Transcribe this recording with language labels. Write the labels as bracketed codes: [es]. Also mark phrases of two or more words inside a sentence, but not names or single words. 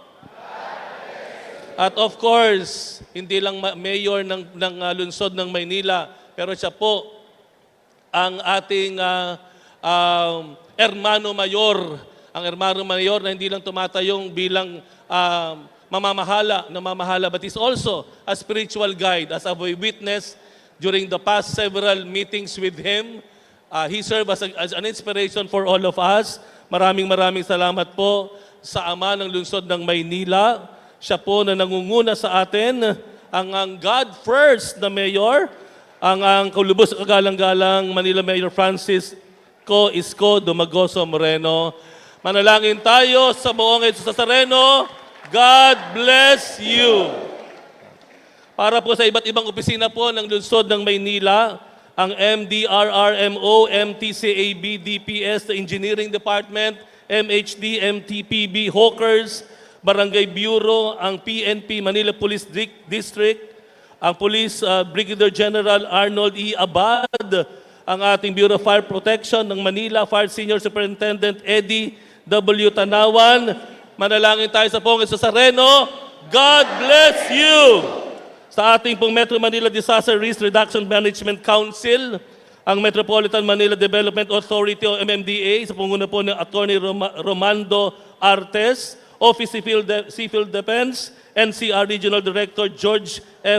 [tl] At of course, hindi lang mayor ng lungsod ng Maynila, pero siya po ang ating Hermano Mayor. Ang Hermano Mayor na hindi lang tumatayong bilang namamahala, [en] but is also a spiritual guide. As a witness during the past several meetings with him, he served as an inspiration for all of us. [tl] Maraming salamat po sa Ama ng Lungsod ng Maynila. Siya po na nangunguna sa atin, ang [en] God First [tl] na Mayor, ang kulubos kagalang-galang Manila Mayor Francis Isko Dumagoso Moreno. Manalangin tayo sa Poong Jesus Nazareno. [en] God bless you. [tl] Para po sa iba't ibang opisina po ng lungsod ng Maynila, ang MDRRMO, MTCAB, DPS, the Engineering Department, MHD, MTPB, Hawkers, Barangay Bureau, ang PNP, Manila Police District, ang Police Brigadier General Arnold E. Abad, ang ating Bureau of Fire Protection ng Manila, Fire Senior Superintendent Eddie W. Tanawan. Manalangin tayo sa Poong Jesus Nazareno. [en] God bless you! [tl] Sa ating pong Metro Manila Disaster Risk Reduction Management Council, ang Metropolitan Manila Development Authority o MMDA, sa panguna po ng Attorney Romando Artes, Office Civil Defense, NCR Regional Director George F.